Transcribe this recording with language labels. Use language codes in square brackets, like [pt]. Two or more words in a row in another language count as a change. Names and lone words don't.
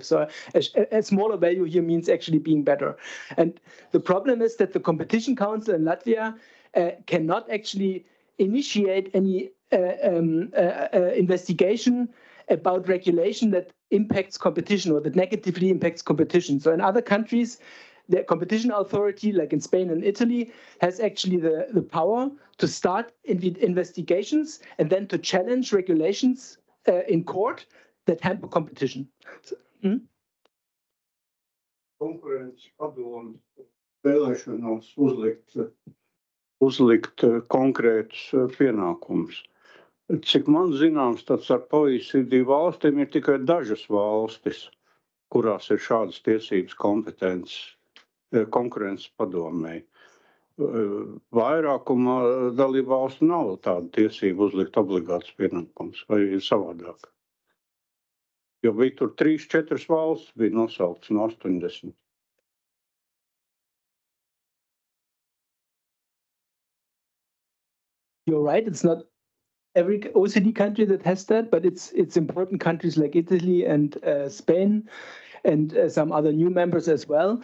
[en] So a smaller value here means actually being better. And the problem is that the Competition Council in Latvia cannot actually initiate any investigation about regulation that impacts competition or that negatively impacts competition. So in other countries, the competition authority, like in Spain and Italy, has actually the power to start investigations and then to challenge regulations in court that hamper competition. [lv] Konkurences padomu vēlēšanās uzlikt konkrētus pienākumus. Cik man zināms, tad starp OECD valstīm ir tikai dažas valstis, kurās ir šādas tiesības kompetences konkurences padomei. Vairākumā dalību valstu nav tāda tiesība uzlikt obligātus pienākumus, vai ir savādāk? Jo bija tur 3-4 valstis, bija nosauktas no 80. [en] You're right, it's not every OECD country that has that, but it's important countries like Italy and Spain and some other new members as well.